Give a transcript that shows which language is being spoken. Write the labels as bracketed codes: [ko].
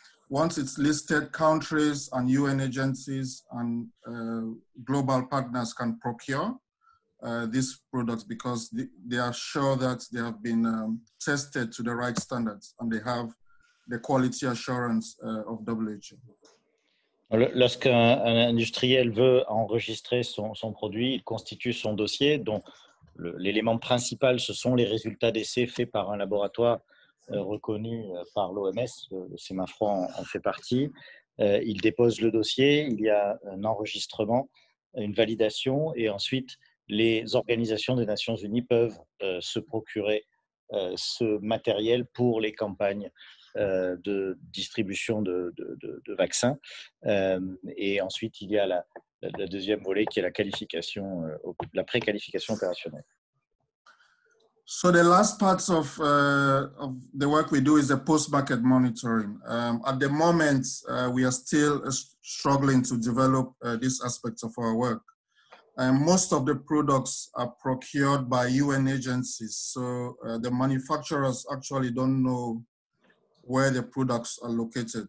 [en] Once it's listed, countries and UN agencies and global partners can procure these products because they are sure that they have been tested to the right standards and they have the quality assurance of WHO. [fr] Lorsqu'un industriel veut enregistrer son produit, il constitue son dossier dont l'élément principal, ce sont les résultats d'essais faits par un laboratoire reconnu par l'OMS, le SEMAFROID en fait partie. Il dépose le dossier, il y a un enregistrement, une validation et ensuite les organisations des Nations Unies peuvent se procurer ce matériel pour les campagnes de distribution de vaccins. Et ensuite, il y a la deuxième volet qui est la qualification, la préqualification opérationnelle. [en] So the last part of the work we do is the post-market monitoring. At the moment, we are still struggling to develop these aspects of our work. Most of the products are procured by UN agencies, so the manufacturers actually don't know where the products are located.